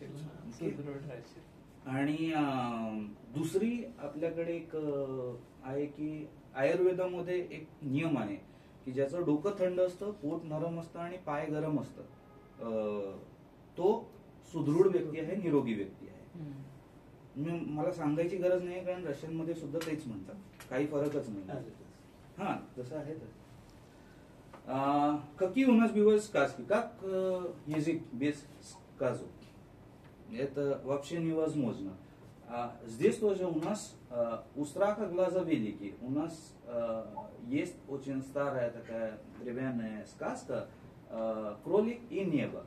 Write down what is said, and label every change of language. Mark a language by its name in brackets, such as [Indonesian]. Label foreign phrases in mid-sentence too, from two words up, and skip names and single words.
[Marathi] आणि दुसरी आपल्याकडे एक आहे की आयुर्वेदामध्ये एक नियम आहे की ज्याचं डोकं थंड असतं, पोट नरम असतं आणि पाय गरम असतं, तो सुदृढ व्यक्ती आहे, निरोगी व्यक्ती आहे. मला सांगायची गरज नाही, कारण रशियन मध्ये सुद्धा तेच म्हणतात, काही फरकच नाही. हा, तसं आहे. [Russian] Какие у нас бывают сказки? Как язык без сказок? Это вообще невозможно. Здесь тоже у нас у страха глаза великие. У нас есть очень старая такая древняя сказка «Кролик и небо».